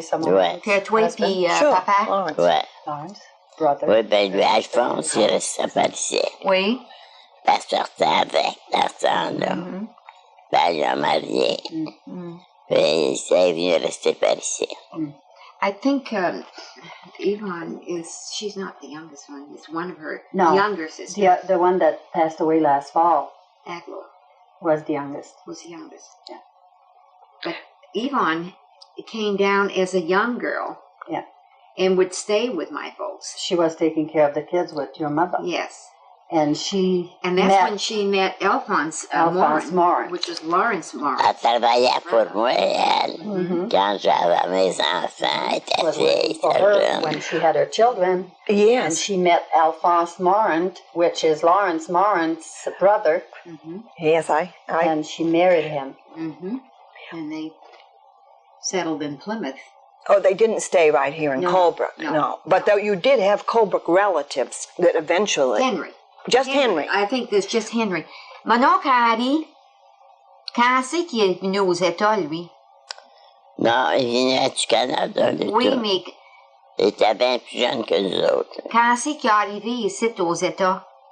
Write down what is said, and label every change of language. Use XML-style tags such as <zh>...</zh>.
<fr>Ouais. que toi et</fr> <en>Sure.</en> <fr>papa?</fr> <en>Lawrence.</en> <fr>Ouais.</fr> <en>Lawrence, brother.</en> <fr>Oui, ben lui, Alphonse, il restait pas ici. Oui. Elle sortait avec, la là. Ben l'a marié. Puis c'est venu rester par ici.</fr> <en>I think Yvonne she's not the youngest one. It's one of her No. younger sisters. The one that passed away last fall Aglo was the youngest. was the youngest. Yeah. But Yvonne came down as a young girl. Yeah. And would stay with my folks. She was taking care of the kids with your mother. Yes. And she And that's met when she met Alphonse Morin, which is Lawrence Morin.</en> <fr>Elle travaillait pour moi, elle. Quand j'avais mes enfants, elle était</fr> <en>was</en> <fr>fille,</fr> <en>working for</en> <fr>était</fr> <en>her</en> <fr>jeune.</fr> <en>when she had her children. And Yes. she met Alphonse Morin, which is Lawrence Morin's brother, Yes, I and she married him. And they settled in Plymouth. Oh, they didn't stay right here in No, Colebrook. no. But though you did have Colebrook relatives that eventually. Henry. Just Henry. I think there's just Henry.</en> <fr>Mon oncle Harry, quand c'est qu'il est venu aux États, lui? Non, il venait du Canada, lui. Oui, tout. mais Il était bien plus jeune que nous autres. quand c'est qu'il est arrivé ici aux États?</fr>